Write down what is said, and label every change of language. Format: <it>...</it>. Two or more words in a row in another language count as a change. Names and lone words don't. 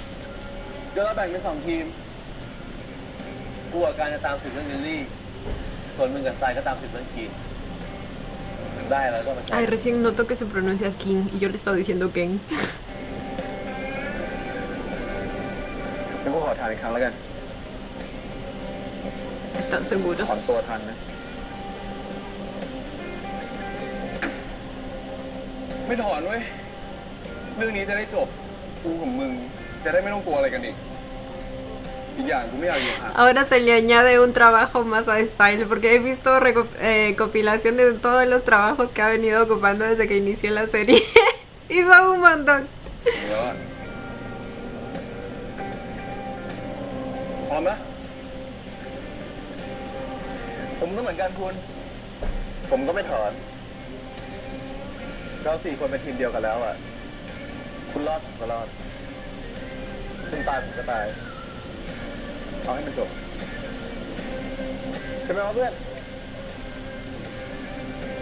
<th>ก็เราแบ่งเป็น2 ทีม กูกับการจะตามสืบเรื่องลิลลี่ ส่วนมึงกับสไตล์ก็ตามสืบเรื่องคีนได้แล้วก็มาใช้</th> <es>Ay, recién noto que se pronuncia King y yo le estaba diciendo Ken.</es> <th>งั้นกูขอถามอีกครั้งแล้วกัน</th> <es>¿Están</es> <th>ถอน</th> <es>seguros?</es> <th>ตัวทันนะ ไม่ถอนเว้ย เรื่องนี้จะได้จบ กูกับมึง จะได้ไม่ต้องกลัวอะไรกันอีก อีกอย่างกูไม่อยากอยู่ห่าง</th> <es>Ahora se le añade un trabajo más a Style porque he visto recopilación de todos los trabajos que ha venido ocupando desde que inició la serie. Y son un montón.</es> <th>แล้วอะพร้อมนะ ผมก็เหมือนกันคุณ ผมก็ไม่ถอน เรา4 คนเป็นทีมเดียวกันแล้วอ่ะ คุณรอดผมก็รอด คุณตายผมก็ตาย เอาให้มันจบ ใช่ไหมวะเพื่อน</th>